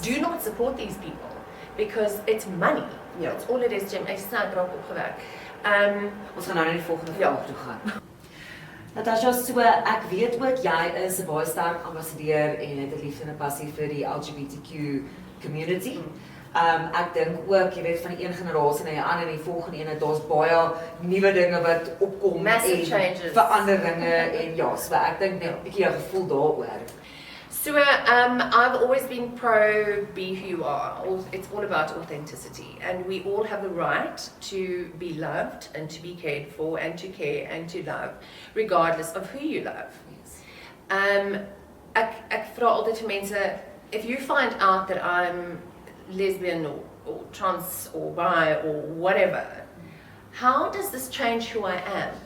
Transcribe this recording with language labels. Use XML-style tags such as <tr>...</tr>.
<en>Do not support these people because it's money.</en> <af>Ja.</af> <en>That's all it is, Jim.</en> <af>Ek snaak raak opgewerk. Ons gaan nou na die volgende vraag toe gaan. Natasja, so ek weet ook jy is 'n baie sterk ambassadeur en het 'n liefde en 'n passie vir die LGBTQ community. Ek dink ook, jy weet, van die een generasie na die ander en die volgende ene, daar's baie nuwe dinge wat opkom</af> <en>Massive</en> <af>en</af> <en>changes.</en> <af>veranderinge en ja, so ek dink net 'n bietjie jou gevoel daaroor.</af> <en>So I've always been pro be who you are. It's all about authenticity, and we all have the right to be loved and to be cared for and to care and to love, regardless of who you love. Yes.</en> <af>Ek vra altyd vir mense,</af> <en>if you find out that I'm lesbian or trans or bi or whatever, how does this change who I am?</en>